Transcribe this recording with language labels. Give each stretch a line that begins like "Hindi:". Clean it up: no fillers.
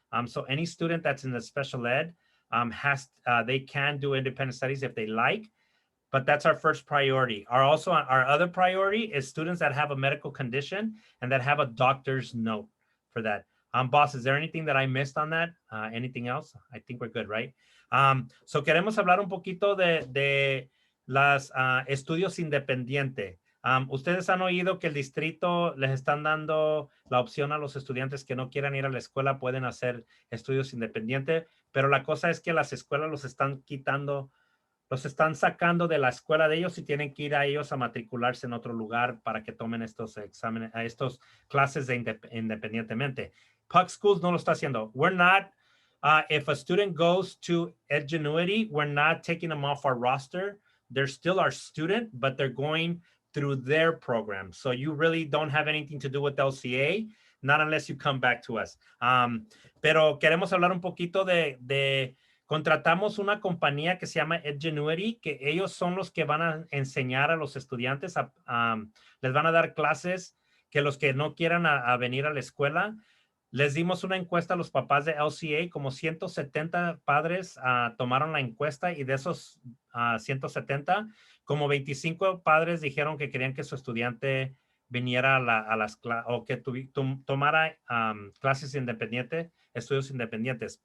English: So any student that's in the special ed they can do independent studies if they like, but that's our first priority. Our other priority is students that have a medical condition and that have a doctor's note for that. Boss, is there anything that I missed on that? Anything else? I think we're good, right?
Spanish: So queremos hablar un poquito de las estudios independientes. Ustedes han oído que el distrito les están dando la opción a los estudiantes que no quieran ir a la escuela, pueden hacer estudios independientes, pero la cosa es que las escuelas los están quitando, los están sacando de la escuela de ellos y tienen que ir a ellos a matricularse en otro lugar para que tomen estos exámenes, estos clases independientemente. PUC Schools no lo está haciendo.
English: We're not, if a student goes to Edgenuity, we're not taking them off our roster. They're still our student, but they're going through their program. So you really don't have anything to do with LCA, not unless you come back to us.
Spanish: Pero queremos hablar un poquito de contratamos una compañía que se llama Edgenuity, que ellos son los que van a enseñar a los estudiantes, les van a dar clases que los que no quieran a venir a la escuela. Les dimos una encuesta a los papás de LCA, como 170 padres tomaron la encuesta y de esos 170, como 25 padres dijeron que querían que su estudiante viniera a las clases o que tomara clases independientes, estudios independientes.